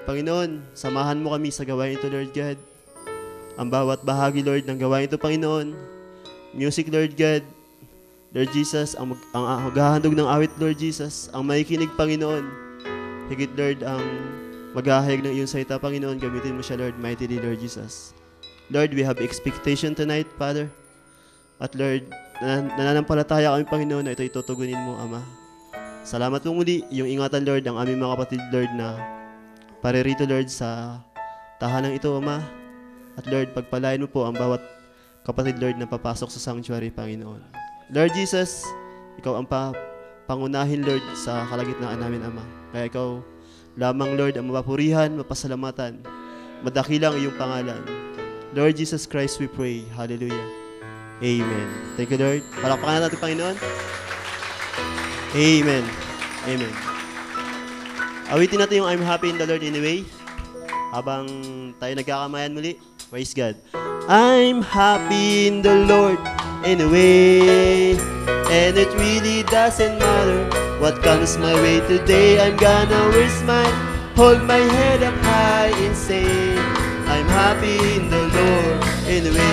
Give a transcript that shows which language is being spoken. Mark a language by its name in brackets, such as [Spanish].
[Filipino] Panginoon, samahan mo kami sa gawain ito, Lord God. Ang bawat bahagi, Lord, ng gawain ito, Panginoon. Music, Lord God. Lord Jesus, ang maghahandog ng awit, Lord Jesus, ang makikinig, Panginoon. Higit, Lord, ang maghahayag ng iyong salita, Panginoon. Gamitin mo siya, Lord, [English] mightily, [Filipino] Lord Jesus. [English] Lord, we have expectation tonight, Father. [Filipino] At Lord, nananampalataya kami, Panginoon, na ito'y tutugunin mo, Ama. Salamat po muli, yung ingatan, Lord, ang aming mga kapatid, Lord, na paririto, Lord, sa tahanang ito, Ama. At Lord, pagpalain mo po ang bawat kapatid, Lord, na papasok sa sanctuary, Panginoon. Lord Jesus, ikaw ang pangunahin, Lord, sa kalagitnaan namin, Ama. Kaya ikaw lamang, Lord, ang mapapurihan, mapasalamatan, madakilang iyong pangalan. [English] Lord Jesus Christ, we pray. [Filipino] Hallelujah. Amen. [English] Thank you, Lord. [Filipino] Palakpakan natin, Panginoon. Amen. Amen. Awitin natin yung [English] I'm happy in the Lord anyway. [Filipino] Habang tayo nagkakamayan muli. [English] Praise God. I'm happy in the Lord anyway, and it really doesn't matter what comes my way today. I'm gonna wear a smile, hold my head up high and say, I'm happy in the Lord anyway.